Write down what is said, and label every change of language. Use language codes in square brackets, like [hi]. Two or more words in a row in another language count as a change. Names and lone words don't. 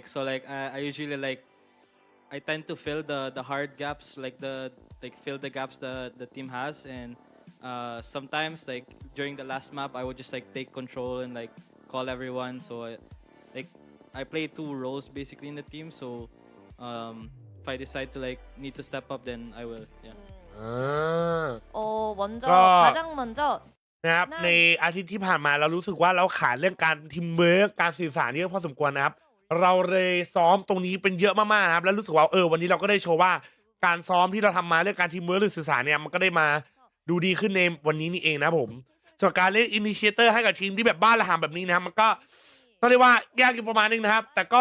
[en] So like I usually like I tend to fill the hard gaps, fill the gaps the team has, and sometimes like during the last map I would just like take control and like call everyone. So I play 2 roles basically in the team. So if I decide to like need to step up, then I will. Yeah. [ko] 가장 먼저 [th] นะครับในอาทิตย์ที่ผ่านมาเรารู้สึกว่าเราขาดเรื่องการทีมเวิร์กการสื่อสารเยอะพอสมควรนะครับเราเลยซ้อมตรงนี้เป็นเยอะมากๆนะครับแล้วรู้สึกว่าวันนี้เราก็ ได้โชว์ว่าการซ้อมที่เราทำมาเรื่องการทีมเวิร์กหรือสื่อสารเนี่ยมันก็ได้มาดูดีขึ้นในวันนี้นี่เองนะผมส่วนการเล่นอินิเชเตอร์ให้กับทีมที่แบบบ้านระหำแบบนี้นะครับมันก็ต้องเรียกว่ายากอยู่ประมาณนึงนะครับ แต่ก็